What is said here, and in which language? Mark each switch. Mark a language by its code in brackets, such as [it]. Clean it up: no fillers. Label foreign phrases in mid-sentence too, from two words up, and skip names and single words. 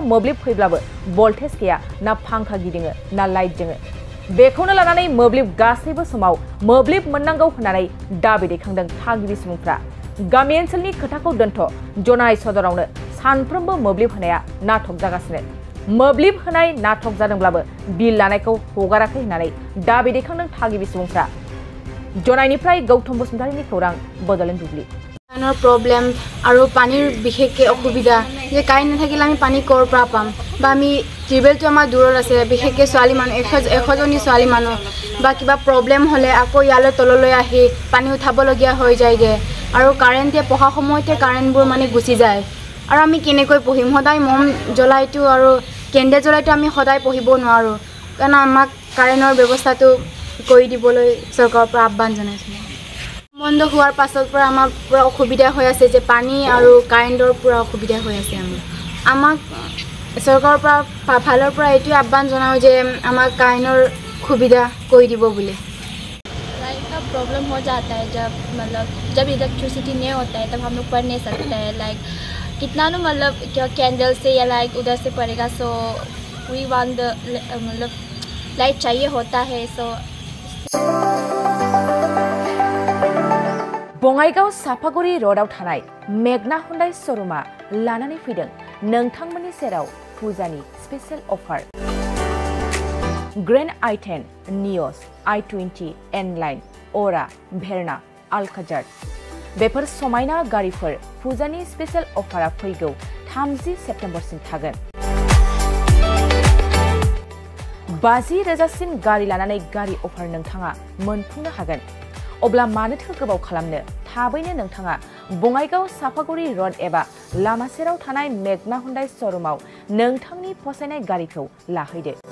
[brx] मोब्लिब फैब्लाबो भल्टेज गैया ना फांखा गिदिङो ना लाइट जोङो बेखौनो लानानै मोब्लिब गासैबो समाव मोब्लिब मोननांगौ होननानै दाबि दैखांदों थागिबि सुबुंफ्रा गामि ओनसोलनि खोथाखौ दोनथ' जनाय सदरावनो सानफ्रोमबो मोब्लिब होनाया नाटक जागासिनो मोब्लिब होनाय नाटक जादोंब्लाबो बिल लानायखौ हगाराखै होननानै दाबि दैखांदों थागिबि सुबुंफ्रा जनायनिफ्राय गौतम बसुमतारीनि खौरां बडलेण्ड बुब्लि [as] প্ৰব্লেম আৰু পানী বিশেষকৈ অসুবিধা যে কাৰেণ্ট নাথাকিলে আমি পানী কৰ পৰা পাম বা আমি টিউবেলটো আমাৰ দূৰত আছে বিশেষকৈ ছোৱালী মানুহ 100জনী ছোৱালী মানুহ বা কিবা প্ৰব্লেম হ'লে আকৌ ইয়ালৈ তললৈ আহি পানী উঠাবলগীয়া হৈ যায়গে আৰু কাৰেণ্টে পঢ়া সময়তে কাৰেণ্টবোৰ মানে গুচি যায় আৰু আমি কেনেকৈ পঢ়িম সদায় মম জ্বলাইটো আৰু কেণ্ডেল জ্বলাইটো আমি সদায় পঢ়িব নোৱাৰো কাৰণ আমাক কাৰেণ্টৰ ব্যৱস্থাটো কৰি দিবলৈ চৰকাৰৰ পৰা আহ্বান জনাইছো বন্ধ হোৱাৰ পাছৰ পৰা আমাৰ পুৰা অসুবিধা হৈ আছে যে পানী আৰু কাৰেণ্টৰ পুৰা অসুবিধা হৈ আছে আমাক চৰকাৰৰ পৰা ফালৰ পৰা এইটো আহ্বান জনাও যে আমাক কাৰেণ্টৰ সুবিধা কৰি দিব বুলি [hi] लाइट का प्रॉब्लम हो जाता है जब इलेक्ट्रिसिटी नहीं होता है तब हम लोग पढ़ नहीं सकते हैं लाइक कितना नो मतलब क्या कैंडल से या लाइक उधर से पड़ेगा [en] so we want the [hi] मतलब लाइट चाहिए होता है सो [brx] बङाइगाव साफागुरि रोडआव थानाय मेघना हुंडाई शोरूमा लानानै फैदों नोंथांमोननि सेराव फुजानि [en] special offer [brx] ग्रेन्ड i10 नियस i20 N-line अरा भेरना अल्काजार बेफोर समायना गारिफोर फुजानि [en] special offer [brx] फैगौ 30 सेप्तेम्बरसिम थागोन 50,000सिम गारि लानानै गारि अफार नोंथाङा मोनफुंनो हागोन अब्ला मानोथो गोबाव खालामनो थाबैनो नोंथाङा बङाइगाव साफागुरि रोड एबा लामा सेराव थानाय मेघना हुंडाई शोरूमाव नोंथांनि फसायनाय गारिखौ लाहैदो